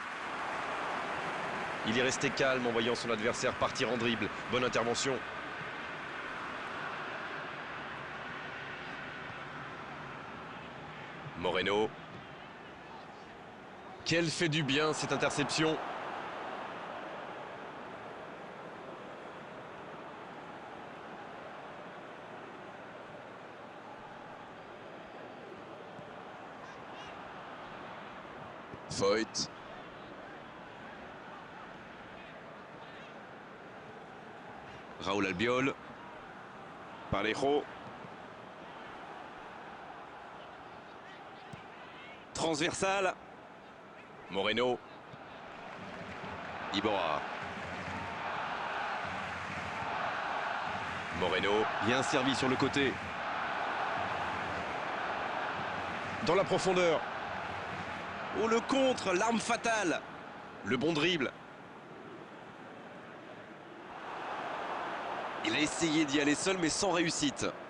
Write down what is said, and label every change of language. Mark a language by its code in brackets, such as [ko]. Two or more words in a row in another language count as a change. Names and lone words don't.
[fr] Il est resté calme en voyant son adversaire partir en dribble. Bonne intervention. Moreno. Quelle fait du bien cette interception. Voigt. Raúl Albiol. Parejo. Transversal. Moreno. Iborra. Moreno. Bien servi sur le côté. Dans la profondeur. Oh, le contre, l'arme fatale. Le bon dribble. Il a essayé d'y aller seul, mais sans réussite.